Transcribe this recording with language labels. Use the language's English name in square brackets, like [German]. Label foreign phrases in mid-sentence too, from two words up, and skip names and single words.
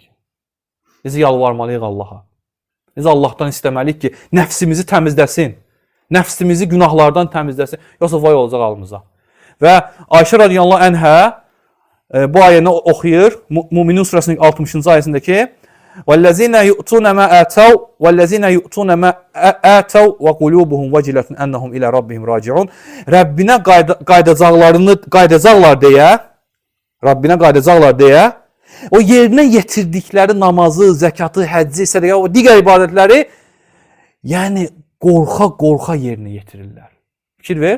[Azerbaijani] Biz yalvarmalıyıq Allaha. Biz Allahdan istəməliyik ki, nəfsimizi təmizləsin. Nəfsimizi günahlardan təmizləsin. Yoxsa vay olacaq halımıza. Və Ayşə [Arabic] رضي الله عنها [Azerbaijani] bu ayəni oxuyur. Müminin surəsinin 60-cı ayəsindəki [Arabic] وَالَّذِينَ يُؤْتُونَ مَا آتَوْا وَالَّذِينَ يُؤْتُونَ مَا آتَوْا وَقُلُوبُهُمْ وَجِلَةٌ أَنَّهُمْ إِلَى رَبِّهِمْ رَاجِعُونَ [Azerbaijani] Rəbbinə qayıdacaqlar deyə o yerinə yetirdikləri namazı, zəkatı, həcci, sədaqə, o digər ibadətləri yəni qorxa yerinə yetirirlər. Fikir ver.